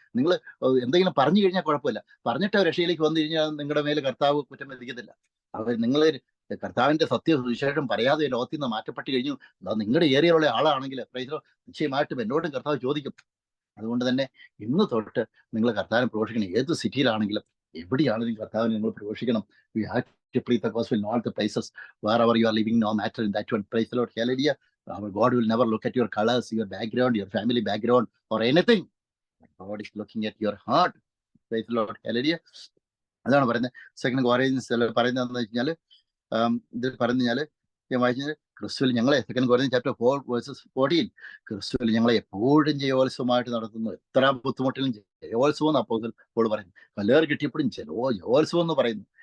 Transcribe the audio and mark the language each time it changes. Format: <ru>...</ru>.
<ml>നിങ്ങൾ എന്തെങ്കിലും പറഞ്ഞു കഴിഞ്ഞാൽ കുഴപ്പമില്ല, പറഞ്ഞിട്ട് രക്ഷയിലേക്ക് വന്നു കഴിഞ്ഞാൽ നിങ്ങളുടെ മേലെ കർത്താവ് കുറ്റം വിധിക്കത്തില്ല. നിങ്ങൾ കർത്താവിന്റെ സത്യവിശേഷം പറയാതെ ലോകത്തിൽ നിന്ന് മാറ്റപ്പെട്ട് കഴിഞ്ഞു, അത് നിങ്ങളുടെ ഏരിയയിലുള്ള ആളാണെങ്കിൽ നിശ്ചയമായിട്ടും എന്നോടും കർത്താവ് ചോദിക്കും. അതുകൊണ്ട് തന്നെ ഇന്ന് തൊട്ട് നിങ്ങൾ കർത്താവിനെ പ്രഘോഷിക്കണം. ഏത് സിറ്റിയിലാണെങ്കിലും എവിടെയാണെങ്കിലും കർത്താവിനെ നിങ്ങൾ പ്രഘോഷിക്കണം.</ml> <en>We have to preach the gospel in all the places wherever you are living, no matter in that one. Praise the Lord, hallelujah. Our God will never look at your colors, your background, your family background or anything. God is looking at your heart. Praise the Lord, hallelujah.</en> <ml>അതാണ് പറയുന്നത്. Second Corinthians പറയുന്നതെന്ന് വെച്ചാൽ ഇത് പറഞ്ഞു കഴിഞ്ഞാൽ ഞാൻ വായിച്ചത്, ക്രിസ്തുവിൽ ഞങ്ങളെ, സെക്കൻഡ് കൊറിന്ത്യൻസ് ചാപ്റ്റർ 4:14, ക്രിസ്തുവിൽ ഞങ്ങളെ എപ്പോഴും ജയോത്സവമായിട്ട് നടത്തുന്നു. എത്ര ബുദ്ധിമുട്ടിലും ജയോത്സവം എന്ന് അപ്പോൾ പോൾ പറയുന്നു. കല്ലേറ് കിട്ടിയപ്പോഴും ജയോത്സവം എന്ന് പറയുന്നു.</ml>